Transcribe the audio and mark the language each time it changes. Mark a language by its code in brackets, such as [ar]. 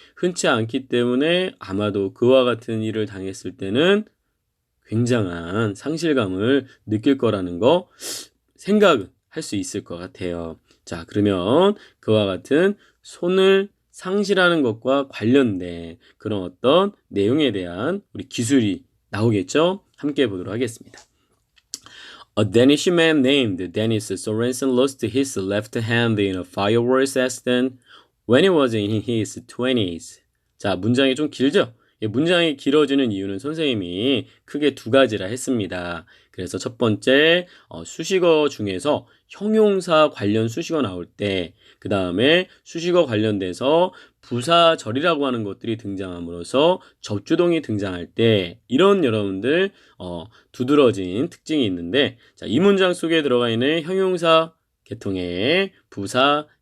[ko] 흔치 않기 때문에 아마도 그와 같은 일을 당했을 때는 굉장한 상실감을 느낄 거라는 거 생각은 할 수 있을 것 같아요. 자, 그러면 그와 같은 손을 상실하는 것과 관련된 그런 어떤 내용에 대한 우리 기술이 나오겠죠? 함께 보도록 하겠습니다. [en] A Danish man named Dennis Sorensen lost his left hand in a fireworks accident when he was in his 20s. [ko] 자, 문장이 좀 길죠? 문장이 길어지는 이유는 선생님이 크게 2가지라 했습니다. 그래서 첫 번째, 수식어 중에서 형용사 관련 수식어 나올 때, 그 다음에 수식어 관련돼서 부사절이라고 하는 것들이 등장함으로써 접주동이 등장할 때 이런 여러분들 두드러진 특징이 있는데, 자, 이 문장 속에 들어가 있는 형용사 계통의 부사